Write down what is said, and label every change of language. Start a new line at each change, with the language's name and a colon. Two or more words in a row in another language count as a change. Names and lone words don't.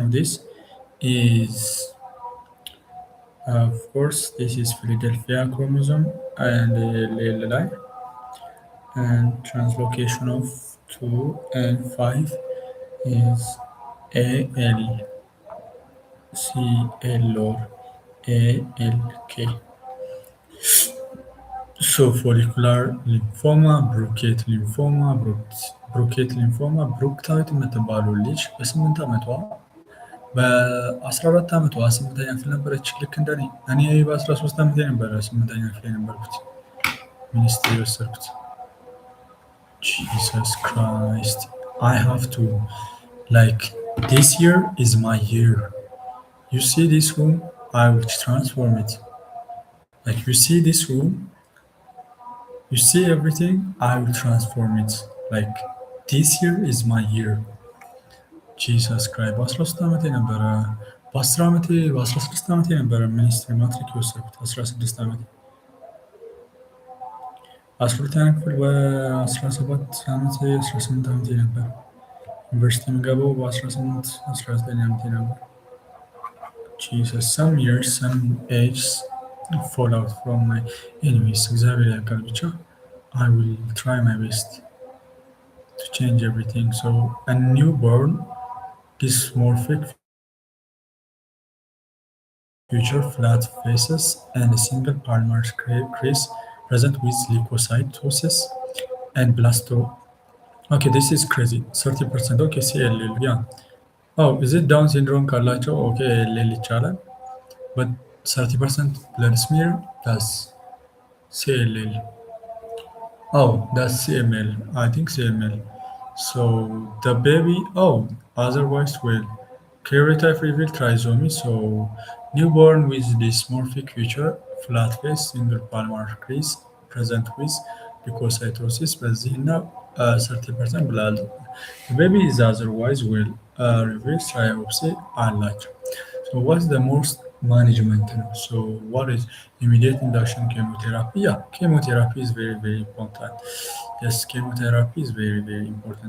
English: of this is of course this is Philadelphia chromosome and LLI and translocation of 2 and 5 is AL CL or ALK. So follicular lymphoma, Burkitt lymphoma, Burkitt lymphoma
Amharic: ብሩክታዊት የምትባለው ልጅ በ8 ዓመቷ በ14 ዓመቷ 8ኛ ክፍል ነበረች ልክ እንደኔ። እኔ በ13 ዓመቴ ነበረ 8ኛ ክፍል የነበርኩት ሚኒስትሪ የወሰድኩት።
English: Jesus Christ, I have to like this year is my year. You see this room, I will transform it. Like you see this room, you see everything, I will transform it. Like this year is my year. Jesus Christ.
Amharic: በ13 ዓመቴ ነበረ በ10 ዓመቴ በ16 ዓመቴ ነበረ ሚኒስትሪ ማትሪክ የወሰድኩት 16 ዓመቴ 12ኛ ክፍል በ17 ዓመቴ 18 ዓመቴ ነበር ዩኒቨርሲቲ የምገባው በ18 19 ዓመቴ ነበር
English: Jesus some years some ages fall out from my enemies
Amharic: እግዚአብሔር ያውቃል ብቻ
English: I will try my best to change everything so a newborn dysmorphic feature flat faces and a single palmar crease present with leukocytosis and blasto. Okay, this is crazy. 30%. Okay, CLL. Yeah. Oh, is it Down syndrome ካላቸው? Okay, LL ይቻላል. But 30% blood smear, that's CLL. Oh, that's CML. I think CML. So the baby, oh, otherwise well. Karyotype revealed trisomy, so newborn with dysmorphic feature, flat face, single palmar crease, present with leukocytosis,
Amharic: በዚህና 30% ብላል።
English: The baby is otherwise well. Revealed triopsy አላቸው። So what's the most management? So what is immediate induction chemotherapy? Yeah, chemotherapy is very important. Yes, chemotherapy is very important.